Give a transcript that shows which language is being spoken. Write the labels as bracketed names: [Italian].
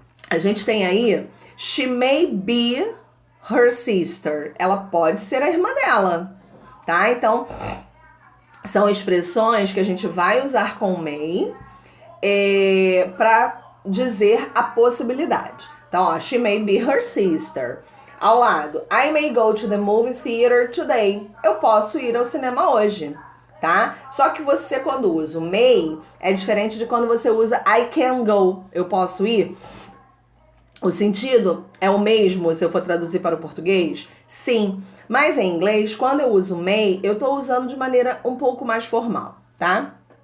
[Portuguese] A gente tem aí [English] she may be her sister. [Portuguese] Ela pode ser a irmã dela, tá? Então, são expressões que a gente vai usar com may para dizer a possibilidade. Então, ó, [English] she may be her sister. [Portuguese] Ao lado, [English] I may go to the movie theater today. [Portuguese] Eu posso ir ao cinema hoje, tá? Só que você, quando usa o may, é diferente de quando você usa [English] I can go. [Portuguese] Eu posso ir. O sentido é o mesmo se eu for traduzir para o português? Sim. Mas em inglês, quando eu uso may, eu tô usando de maneira um pouco mais formal, tá?